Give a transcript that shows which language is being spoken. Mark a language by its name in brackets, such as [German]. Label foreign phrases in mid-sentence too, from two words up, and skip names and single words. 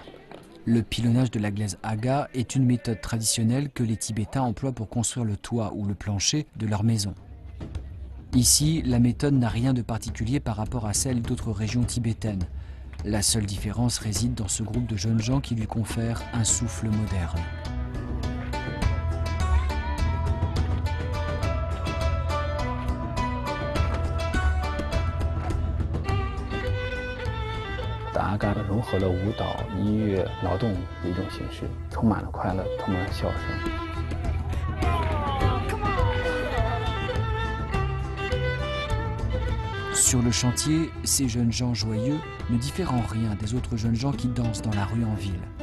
[French] Le pilonnage de la glaise Aga est une méthode traditionnelle que les Tibétains emploient pour construire le toit ou le plancher de leur maison. Ici, la méthode n'a rien de particulier par rapport à celle d'autres régions tibétaines. La seule différence réside dans ce groupe de jeunes gens qui lui confèrent un souffle moderne. [Chinese] Aga 融合了舞蹈、音乐、劳动的一种形式，充满了快乐，充满了笑声。 [French] Sur le chantier, ces jeunes gens joyeux ne diffèrent en rien des autres jeunes gens qui dansent dans la rue en ville.